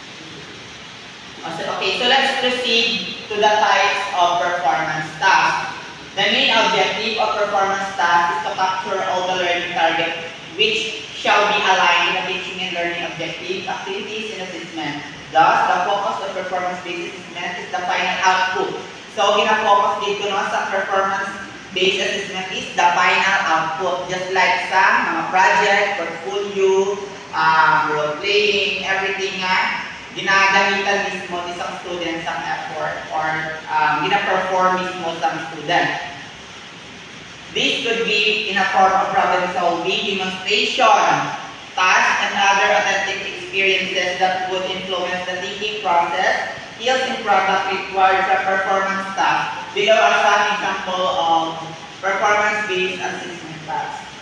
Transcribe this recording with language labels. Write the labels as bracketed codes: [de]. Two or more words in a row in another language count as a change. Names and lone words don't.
[en] Okay, so let's proceed to the types of performance tasks. The main objective of performance tasks is to capture all the learning targets which shall be aligned with the teaching and learning objectives, activities, and assessment. Thus, the focus of performance-based assessment is the final output. So, [hil] gina-focus dito no, sa [en] performance-based assessment is the final output. Just like [hil] sa mga project, portfolio, role-playing, everything nga, [tl] ginagamitan mismo ng isang [hil] student sa effort or gina-perform mismo sa student. [en] This could be in a form of problem solving, demonstration, task, and other authentic experiences that would influence the thinking process, skills, and product required for performance tasks. Below are some example of performance-based assessment tasks.